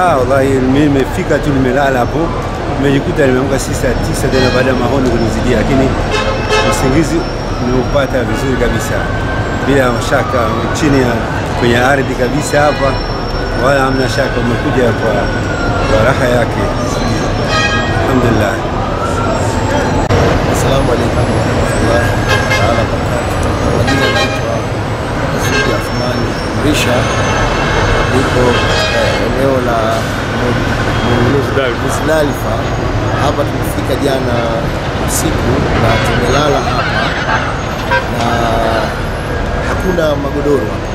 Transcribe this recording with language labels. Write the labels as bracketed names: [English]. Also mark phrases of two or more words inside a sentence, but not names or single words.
[Swahili] Wallahi mimi nimefika tu, nimelala hapo, nimejikuta nimeamka saa 9 tena baada ya mahono kunizidia, lakini usingizi nimeupata vizuri kabisa bila mashaka, chini ya kwenye ardhi kabisa hapa, wala hamna shaka, umekuja kwa raha yake. Alhamdulillah. [Arabic] السلام عليكم ورحمة الله تعالى وبركاته. [Swahili] Majina naitwa Azudi Athmani Mrisha, niko eneo la Muzdalifa. Hapa tumefika jana usiku na tumelala hapa, na hakuna magodoro hapa.